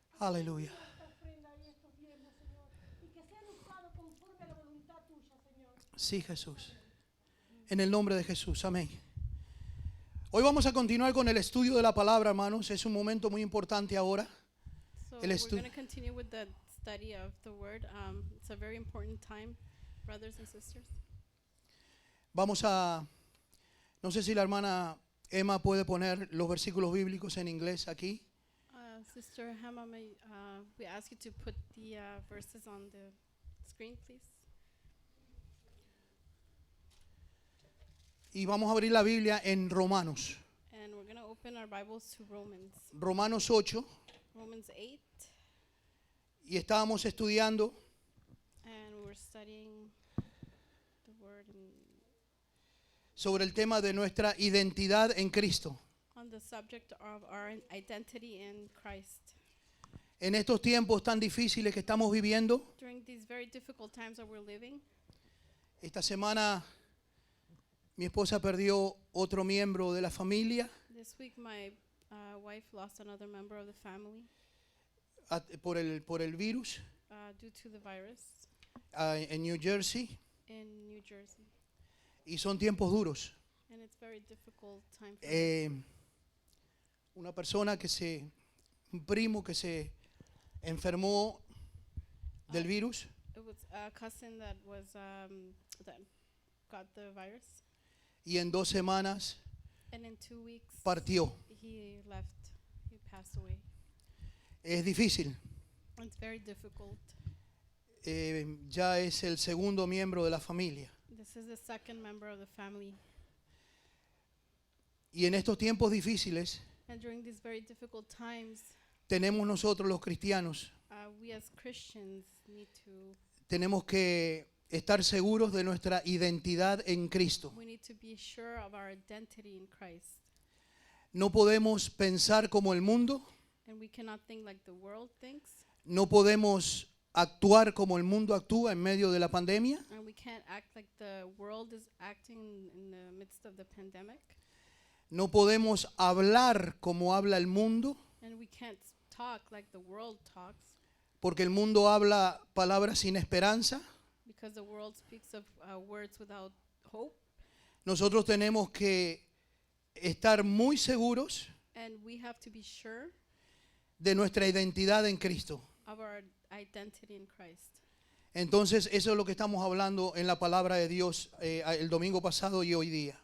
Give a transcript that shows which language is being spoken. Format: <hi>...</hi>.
<es>Aleluya. esta ofrenda y estos diezmos, Señor, y que sean usados conforme a la voluntad tuya, Señor. Sí, Jesús. En el nombre de Jesús. Amén. Hoy vamos a continuar con el estudio de la palabra, hermanos. Es un momento muy importante ahora.</es> <en>So</en> <es>El</es> <en>we're</en> <es>estu-</es> <en>going to continue with the study of the Word. It's a very important time, brothers and sisters.</en> <es>Vamos a, no sé si la hermana Emma puede poner los versículos bíblicos en inglés aquí.</es> <en>Sister Hema, we ask you to put the verses on the screen, please.</en> <es>Y vamos a abrir la Biblia en Romanos.</es> <en>And we're going to open our Bibles to Romans.</en> <es>Romanos 8.</es> <en>Romans 8.</en> <es>Y estábamos estudiando</es> <en>And we're studying the Word</en> <es>sobre el tema de nuestra identidad en Cristo.</es> <en>on the subject of our identity in Christ.</en> <es>En estos tiempos tan difíciles que estamos viviendo,</es> <en>During these very difficult times that we're living,</en> <es>esta semana mi esposa perdió otro miembro de la familia</es> <en>this week my wife lost another member of the family</en> <es>por el virus</es> <en>due to the virus</en> <es>en New Jersey.</es> <en>in New Jersey.</en> <es>Y son tiempos duros.</es> <en>And it's very difficult time for us.</en> <es>Una persona un primo que se enfermó del virus</es> <en>It was a cousin that that got the virus,</en> <es>y en 2 semanas</es> <en>and in 2 weeks</en> <es>partió.</es> <en>he passed away.</en> <es>Es difícil.</es> <en>It's very difficult.</en> <es>Ya es el segundo miembro de la familia.</es> <en>This is the second member of the family.</en> <es>Y en estos tiempos difíciles</es> <en>And during these very difficult times,</en> <es>tenemos nosotros los cristianos,</es> <en>we as Christians need to</en> <es>tenemos que estar seguros de nuestra identidad en Cristo.</es> <en>we need to be sure of our identity in Christ.</en> <es>No podemos pensar como el mundo,</es> <en>And we cannot think like the world thinks,</en> <es>no podemos actuar como el mundo actúa en medio de la pandemia,</es> <en>and we can't act like the world is acting in the midst of the pandemic,</en> <es>no podemos hablar como habla el mundo,</es> <en>and we can't talk like the world talks,</en> <es>porque el mundo habla palabras sin esperanza.</es> <en>because the world speaks of words without hope.</en> <es>Nosotros tenemos que estar muy seguros</es> <en>And we have to be sure</en> <es>de nuestra identidad en Cristo.</es> <en>of our identity in Christ.</en> <es>Entonces, eso es lo que estamos hablando en la palabra de Dios el domingo pasado y hoy día.</es>